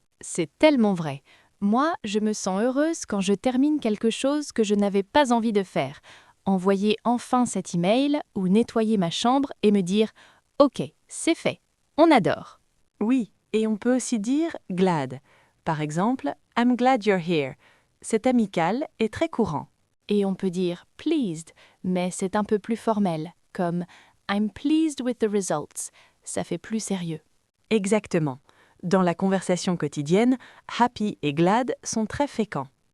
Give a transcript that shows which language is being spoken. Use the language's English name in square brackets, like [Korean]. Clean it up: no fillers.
[French] C'est tellement vrai. Moi, je me sens heureuse quand je termine quelque chose que je n'avais pas envie de faire. Envoyer enfin cet email ou nettoyer ma chambre et me dire « Ok, c'est fait. On adore. Oui, et on peut aussi dire glad. Par exemple, [English] I'm glad you're here. [French] C'est amical et très courant. » Et on peut dire « pleased », mais c'est un peu plus formel, comme « [English] I'm pleased with the results ». [French] Ça fait plus sérieux. Exactement. Dans la conversation quotidienne, happy et glad sont très fréquents.